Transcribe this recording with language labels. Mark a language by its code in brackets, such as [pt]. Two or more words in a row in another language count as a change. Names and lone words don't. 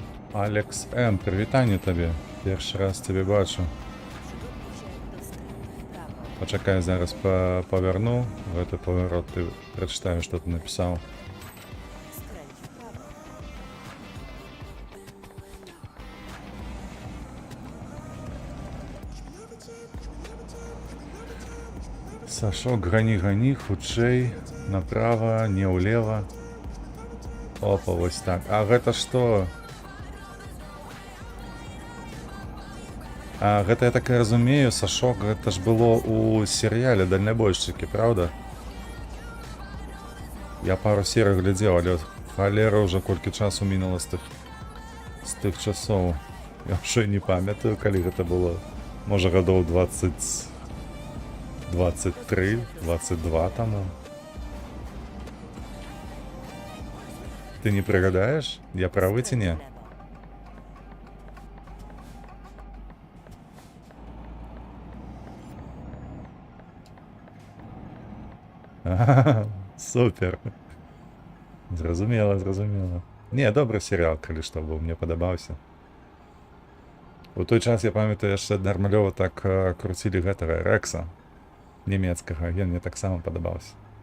[uk] Алекс М, привітання тобі. Перший раз тебе бачу. [pl] Przygotuj się do skrętu w prawo. [uk] Почекай, зараз поверну. [ru] В этот поворот ты прочитаю, что ты написал. [pl] Skręć w prawo. [ru] Сашок, гони, худшей. Направо, не улево. Опа, вот так. А это что? [be] А гэта, я так і разумею, Сашок, гэта ж было у серіяле «Дальнобойшчыкі», правда? Я пару серый глядзеў, але халера ўжо колькі часу мінула з тых часоў. Я ўжо не памятаю, калі гэта было. Можа, гадоў 20... 23, 22 таму. Ты не пригадаеш? Я правы ці не? [pl] Skręć w lewo. [be] Ага, супер. Зразумела. Не, добры серіал, калі што быў, мне падабаўся. У той час, я памятаю, яшчэ нармалёва так круцілі гэтага Рекса нямецкага, ён мне таксама падабаўся.